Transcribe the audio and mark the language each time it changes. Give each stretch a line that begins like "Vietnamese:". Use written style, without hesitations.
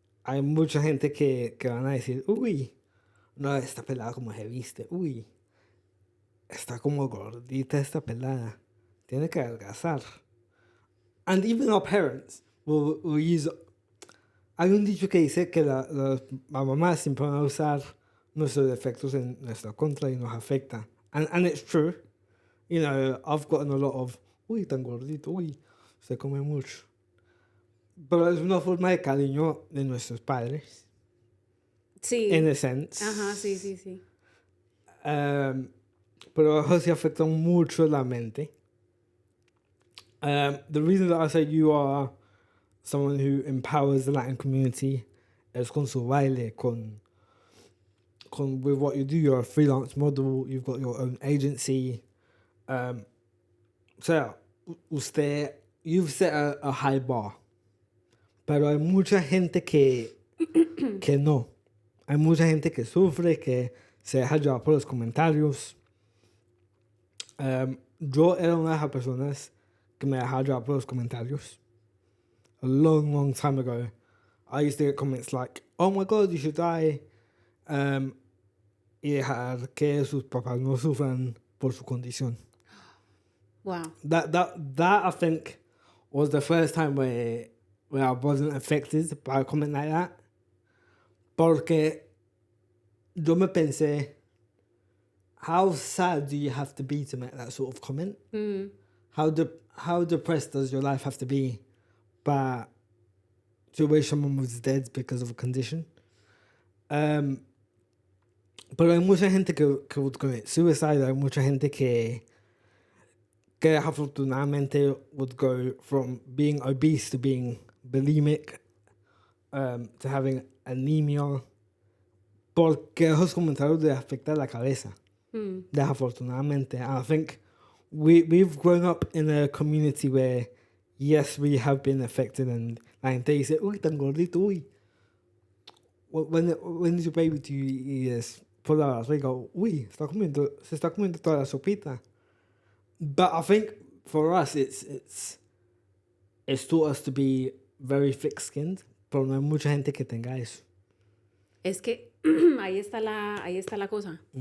Spanish: Hay mucha gente que van a decir, uy, no, esta pelada como se viste, uy, está como gordita esta pelada, tiene que adelgazar.
English: And even our parents will use...
Spanish: Hay un dicho que dice que las mamás siempre van a usar nuestros defectos en nuestra contra y nos afecta.
English: And it's true. You know, I've gotten a lot of,
Spanish: uy, tan gordito, uy, se come mucho. Pero es una forma de cariño de nuestros padres. Sí.
English: In a sense.
Spanish: Ajá, sí. Pero eso sí afecta mucho la mente.
English: The reason that I say you are someone who empowers the Latin community is
Spanish: con su baile, con
English: with what you do. You're a freelance model. You've got your own agency.
Spanish: O sea,
English: you've set a high bar.
Spanish: Pero hay mucha gente que no. Hay mucha gente que sufre, que se deja llevar por los comentarios. Yo era una de las personas que me dejaba llevar por los comentarios.
English: A long time ago, I used to get comments like, oh my God, you should die.
Spanish: Y dejar que sus papás no sufran por su condición.
English: Wow. That I think was the first time where I wasn't affected by a comment like that.
Spanish: Porque yo me pensé,
English: how sad do you have to be to make that sort of comment? How depressed does your life have to be to wish someone was dead because of a condition?
Spanish: Pero hay mucha gente que
English: would commit suicide.
Spanish: Hay mucha gente que desafortunadamente
English: would go from being obese to being bulimic, to having anemia,
Spanish: porque esos comentarios les afectan la cabeza. Desafortunadamente.
English: And I think we've grown up in a community where, yes, we have been affected, and
Spanish: la gente dice, uy, tan gordito, uy.
English: When is your baby to you?
Spanish: Is por la barriga, uy, se está comiendo toda la sopita.
English: But I think for us, it's taught us to be very thick-skinned,
Spanish: pero no hay mucha gente que tenga eso. Es que ahí está la cosa.